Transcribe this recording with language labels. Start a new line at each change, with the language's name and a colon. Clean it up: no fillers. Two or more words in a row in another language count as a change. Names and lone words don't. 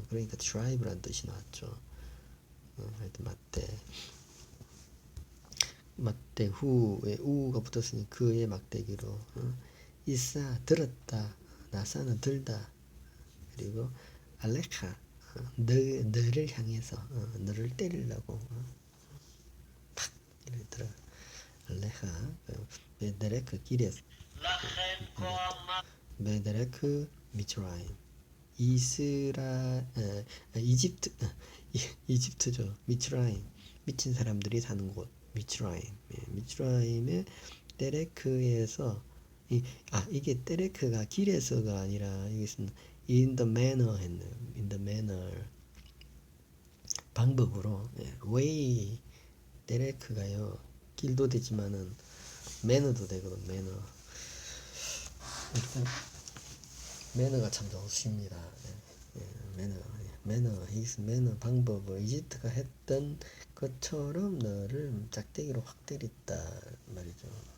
Korean: 그러니까 트라이브란 뜻이 나왔죠. 하여튼 마대 후에 우가 붙었으니 그의 막대기로 이사 들었다, 나사는 들다, 그리고 알레카 너를 향해서 너를 때리려고 팍 이렇게 들어 알레카 베데레크 길에서
Hebrew: לכן כה אמר
Korean: 베데레크 미츠라임 이집트 이집트죠. 미츠라임 미친 사람들이 사는 곳 미츠라임. 미츠라임의 데레크에서 이게 데레크가 길에서가 아니라 여기서는
English: in the manner
Korean: 했네요.
English: in the manner
Korean: 방법으로 way 데레크가요 길도 되지만은 매너도 되거든. 매너가 참 좋습니다. 매너 방법을 이집트가 했던 것처럼 너를 짝대기로 확 때렸다 말이죠.